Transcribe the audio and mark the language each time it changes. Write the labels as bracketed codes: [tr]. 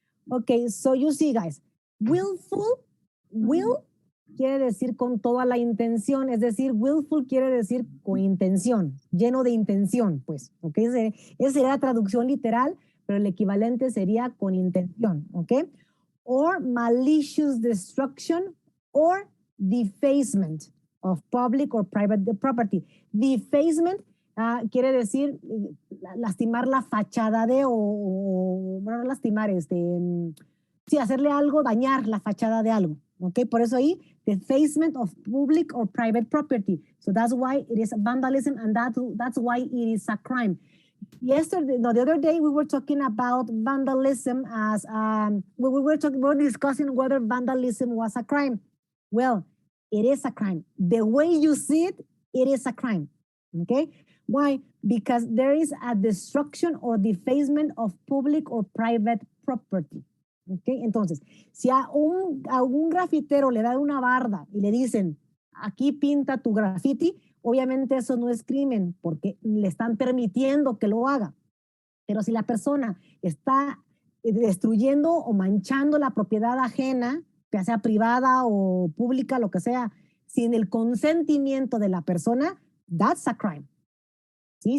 [en] Okay, so you see, guys, [es] willful, will quiere decir con toda la intención, es decir, willful quiere decir con intención, lleno de intención, pues, ok, esa sería la traducción literal, pero el equivalente sería con intención, ok, [en] or malicious destruction or defacement of public or private property. [es] Defacement quiere decir lastimar la fachada de, bueno, no lastimar, sí, hacerle algo, dañar la fachada de algo, ¿ok? Por eso ahí, [en] defacement of public or private property. So that's why it is vandalism, and that's why it is a crime. Yesterday, no, the other day, we were talking about vandalism as, we were discussing whether vandalism was a crime. Well, it is a crime. The way you see it, it is a crime, okay? Why? Because there is a destruction or defacement of public or private property. [es] Okay, entonces, si a un grafitero le dan una barda y le dicen, aquí pinta tu graffiti, obviamente eso no es crimen porque le están permitiendo que lo haga. Pero si la persona está destruyendo o manchando la propiedad ajena, ya sea privada o pública, lo que sea, sin el consentimiento de la persona, [en] that's a crime. [es] ¿Sí?